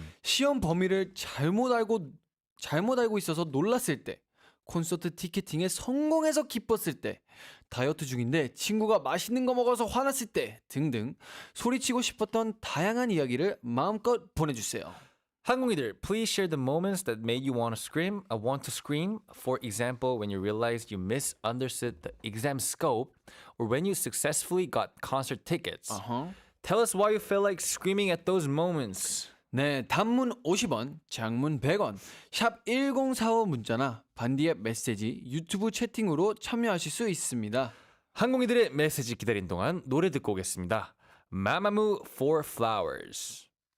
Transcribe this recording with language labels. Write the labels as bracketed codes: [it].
[ko] 시험 범위를 잘못 알고 있어서 놀랐을 때, 콘서트 티켓팅에 성공해서 기뻤을 때, 다이어트 중인데 친구가 맛있는 거 먹어서 화났을 때 등등 소리치고 싶었던 다양한 이야기를 마음껏 보내주세요. [en] 항공이들, please share the moments that made you want to scream. For example, when you realized you misunderstood the exam scope, or when you successfully got concert tickets. [ko] 어허. [en] Tell us why you felt like screaming at those moments. [ko] 네, 단문 50원, 장문 100원, 샵 1045 문자나 반디의 메시지, 유튜브 채팅으로 참여하실 수 있습니다. 항공이들의 메시지 기다린 동안 노래 듣고 오겠습니다. 마마무 for flowers.